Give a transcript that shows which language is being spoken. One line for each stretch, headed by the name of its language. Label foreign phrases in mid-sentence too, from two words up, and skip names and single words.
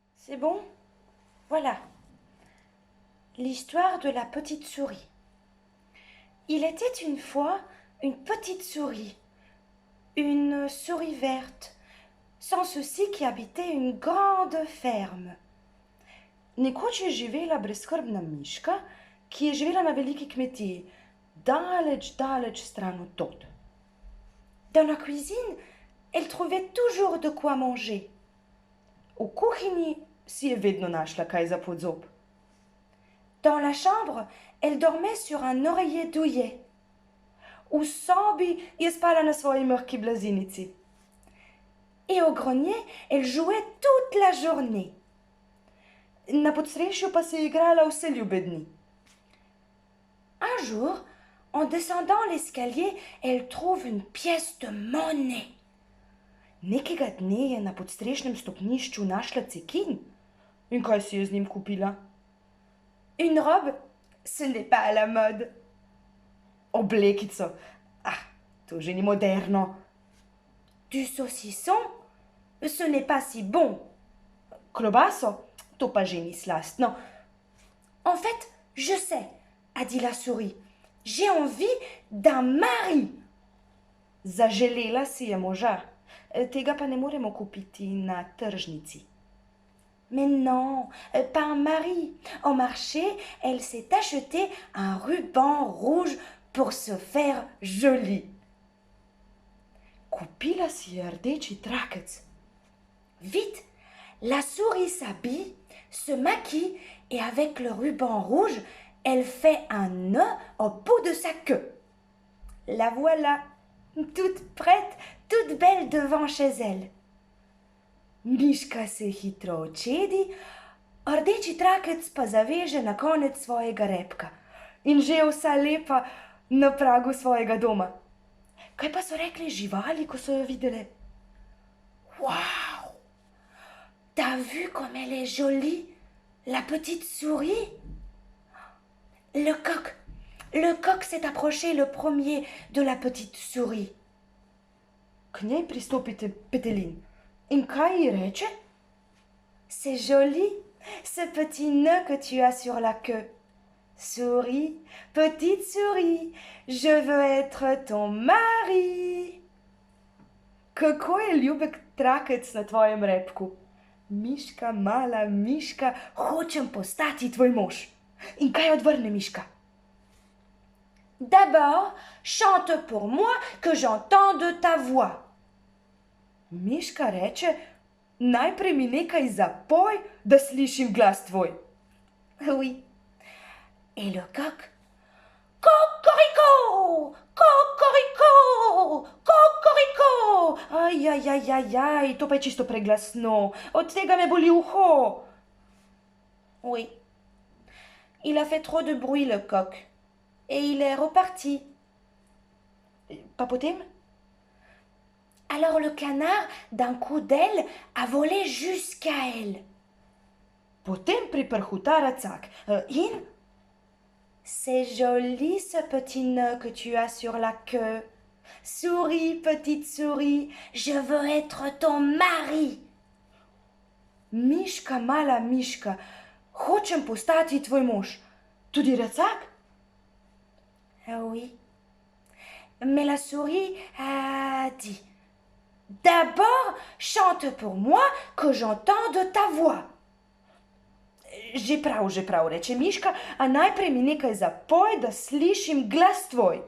French: C'est bon? Voilà. L'histoire de la petite souris. Il était une fois une petite souris, une souris verte, sans souci qui habitait une grande ferme.
Slovenian: Nekoč je živela brezskrbna miška, ki je živela na veliki kmetiji, daleč stran od tod.
French: Dans la cuisine, elle trouvait toujours de quoi manger.
Slovenian: V kuhinji si je vedno našla kaj za pod zob.
French: Dans la chambre, elle dormait sur un oreiller douillet.
Slovenian: V sobi je spala na svoji mehki blazinici.
French: Et au grenier, elle jouait toute la journée.
Slovenian: Na podstrešju pa se je igrala vse ljube dni.
French: Un jour, en descendant l'escalier, elle trouve une pièce de monnaie.
Slovenian: Nekega dne je na podstrešnem stopnišču našla cekin. In kaj si je z njim kupila?
French: Une robe, ce n'est pas à la mode.
Slovenian: Oblekico, to že ni moderno.
French: Du saucisson, ce n'est pas si bon.
Slovenian: Klobaso, to pa že ni slastno.
French: En fait, je sais, a dit la souris. J'ai envie d'un mari.
Slovenian: Zaželela si je moža. Tega pa ne moremo kupiti na tržnici.
French: Mais non, pas un mari. Au marché, elle s'est acheté un ruban rouge pour se faire jolie.
Slovenian: Kupila si je rdeči trakec.
French: Vite, la souris s'habille, se maquille et avec le ruban rouge, elle fait un nœud au bout de sa queue. La voilà, toute prête, toute belle devant chez elle.
Slovenian: Miška se hitro očedi, rdeči trakec pa zaveže na konec svojega repka in že vsa lepa na pragu svojega doma. Kaj pa so rekli živali, ko so jo videle? Waouh!
French: T'as vu comme elle est jolie, la petite souris? Le coq s'est approché le premier de la petite souris.
Slovenian: K njej pristopi petelin. In kaj ji reče?
French: C'est joli, ce petit nœud que tu as sur la queue. Souris, petite souris, je veux être ton mari.
Slovenian: Kako je ljubek trakec na tvojem repku. Miška, mala miška, hočem postati tvoj mož. In kaj odvrne miška?
French: D'abord, chante pour moi que j'entende ta voix.
Slovenian: Miška reče, najprej mi nekaj zapoj, da slišim glas tvoj.
French: Oui. Et le coq? Cocorico! Cocorico! Cocorico!
Slovenian: Aj, to pa je čisto preglasno. Od tega me boli uho.
French: Oui. Il a fait trop de bruit, le coq. Et il est reparti.
Slovenian: Pa potem?
French: Alors le canard, d'un coup d'aile, a volé jusqu'à elle.
Slovenian: Potem priprhuta racak. In?
French: C'est joli ce petit nœud que tu as sur la queue. Souris, petite souris, je veux être ton mari.
Slovenian: Miška, mala miška, hočem postati tvoj mož. Tudi racak?
French: Oui. Mais la souris a dit: D'abord, chante pour moi que j'entende ta voix.
Slovenian: Že prav, reče miška, a najprej mi nekaj zapoj, da slišim glas tvoj.